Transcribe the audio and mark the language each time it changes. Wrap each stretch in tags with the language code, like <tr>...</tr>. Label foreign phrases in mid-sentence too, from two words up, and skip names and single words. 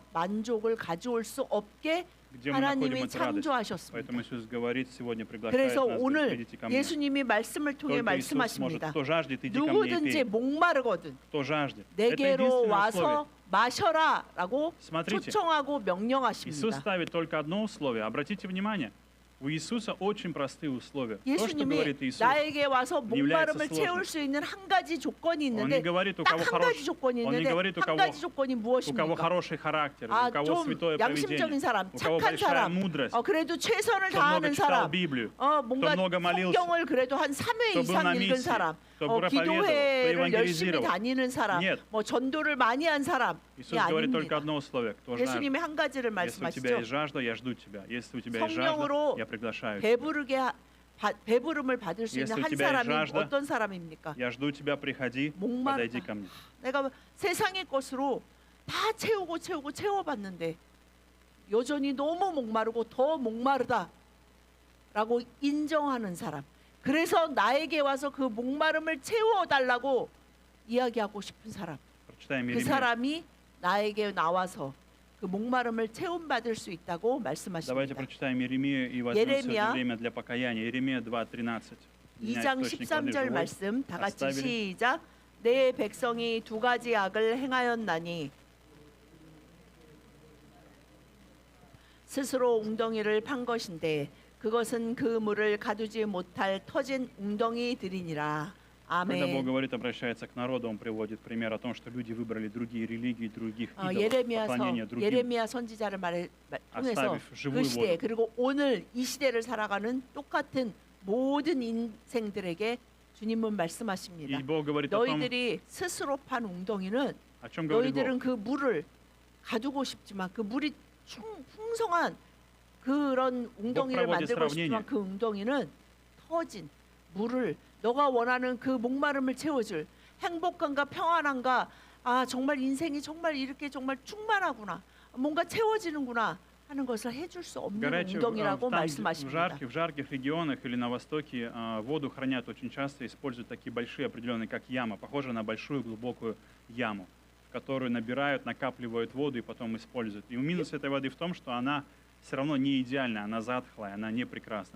<ko>만족을 가져올 수 없게</ko> <ru>где мы находим</ru> <ko>하나님이</ko> <ru>эту радость.</ru> <ko>창조하셨습니다.</ko> <ru>Поэтому Иисус говорит, сегодня приглашает</ru> <ko>그래서</ko> <ru>нас, говорит,</ru> <ko>오늘</ko> <ru>идите ко мне.</ru> <ko>예수님이 말씀을 통해</ko> <ru>Только Иисус может.</ru> <ko>말씀하십니다.</ko> <ru>Кто жаждет, иди ко мне и</ru> <ko>누구든지</ko> <ru>пей.</ru> <ko>목마르거든</ko> <ru>Кто жаждет. Это</ru> <ko>내게로</ko> <ru>единственное условие.</ru> <ko>와서 마셔라라고</ko> <ru>Смотрите,</ru> <ko>초청하고</ko> <ru>Иисус</ru> <ko>명령하십니다.</ko> <ru>ставит только одно условие. Обратите внимание, у Иисуса очень простые условия. То, что</ru> <ko>예수님이</ko> <ru>говорит Иисус,</ru> <ko>나에게 와서</ko> <ru>не является</ru> <ko>목마름을</ko> <ru>сложным.</ru> <ko>채울 수 있는 한 가지 조건이</ko> <ru>Он не</ru> <ko>있는데</ko> <ru>говорит, у</ru> <ko>딱</ko> <ru>кого</ru> <ko>한 가지</ko> <ru>хороший,</ru> <ko>조건이</ko> <ru>он не</ru> <ko>있는데</ko> <ru>говорит, у</ru> <ko>한</ko> <ru>кого</ru> <ko>가지 조건이</ko> <ru>у кого</ru> <ko>무엇입니까?</ko> <ru>хороший характер,</ru> <ko>아,</ko> <ru>у кого</ru> <ko>좀</ko> <ru>святое</ru> <ko>양심적인</ko> <ru>поведение,</ru> <ko>사람,</ko> <ru>у кого</ru> <ko>착한</ko> <ru>большая</ru> <ko>사람,</ko> <ru>мудрость,</ru> <ko>그래도 최선을</ko> <ru>кто много</ru> <ko>다하는</ko> <ru>читал</ru> <ko>사람,</ko> <ru>Библию,</ru> <ko>뭔가</ko> <ru>много молился,</ru> <ko>성경을 그래도 한 3회</ko> <ru>кто был</ru> <ko>이상</ko> <ru>на</ru> <ko>읽은</ko> <ru>миссии,</ru> <ko>사람,</ko> <ru>кто проповедовал, кто</ru> <ko>기도회를 열심히</ko> <ru>евангелизировал.</ru> <ko>다니는 사람,</ko> <ru>Нет.</ru> <ko>뭐 전도를 많이 한 사람이</ko> <ru>Иисус говорит только</ru> <ko>아닙니다.</ko> <ru>одно условие. Кто жаждет.</ru> <ko>예수님이 한 가지를</ko> <ru>Если у тебя</ru> <ko>말씀하시죠.</ko> <ru>есть жажда, я жду тебя. Если у тебя есть</ru> <ko>성령으로</ko> <ru>жажда, я приглашаю тебя.</ru> <ko>배부름을 받을 수 있는</ko> <ru>Если у</ru> <ko>한</ko> <ru>тебя есть</ru> <ko>사람이</ko> <ru>жажда,</ru> <ko>어떤 사람입니까?</ko> <ru>Я жду тебя, приходи,</ru> <ko>목마르다.</ko> <ru>подойди ко мне.</ru> <ko>내가 세상의 것으로 다 채워봤는데 여전히 너무 목마르고 더 목마르다라고 인정하는 사람. 그래서 나에게 와서 그 목마름을 채워달라고 이야기하고 싶은 사람.</ko> <ru>Прочитаем</ru> <ko>그</ko> <ru>Иеремию.</ru> <ko>사람이 나에게 나와서 그 목마름을 채움받을 수 있다고</ko> <ru>Давайте</ru> <ko>말씀하십니다.</ko> <ru>прочитаем Иеремию и возьмем Еремия. сегодня время для покаяния. Иеремия 2:13. Меня</ru> <ko>2장</ko> <ru>источник воды</ru> <ko>13절</ko> <ru>живой.</ru> <ko>말씀 다 같이</ko> <ru>оставили.</ru> <ko>시작. 내 백성이 두 가지 악을 행하였나니 스스로 웅덩이를 판 것인데 그것은 그 물을 가두지 못할 터진 웅덩이들이니라.</ko> <ru>Когда Бог</ru> <ko>아멘.</ko> <ru>говорит, обращается к народу, Он приводит пример о том, что люди выбрали другие религии, других идолов,</ru> <ko>예레미야</ko> <ru>поклонение другим,</ru> <ko>예레미야 선지자를 통해서</ko> <ru>оставив</ru> <ko>그</ko> <ru>живую</ru> <ko>시대</ko> <ru>воду.</ru> <ko>그리고 오늘 이 시대를 살아가는 똑같은 모든 인생들에게 주님은 말씀하십니다.</ko> <ru>И Бог говорит о том,</ru> <ko>너희들이 스스로 판 웅덩이는</ko> <ru>о чем говорит Бог.</ru> <ko>너희들은 그 물을 가두고 싶지만 그 물이 풍성한 그런 웅덩이를</ko> <ru>проводит</ru> <ko>만들고 싶지만</ko> <ru>сравнение.</ru> <ko>그 웅덩이는 터진 물을 너가 원하는 그 목마름을 채워줄 행복감과 평안함과 아 정말 인생이 정말 이렇게 정말 충만하구나 뭔가 채워지는구나 하는 것을 해줄 수 없는 웅덩이라고</ko> <ru>там, в</ru> <ko>말씀하십니다.</ko> <ru>жарких регионах или на востоке воду хранят очень часто, используют такие большие определенные, как яма, похожие на большую глубокую яму, в которую набирают, накапливают воду и потом используют. И минус этой воды в том, что она все равно не идеальная, она затхлая, она не прекрасная.</ru>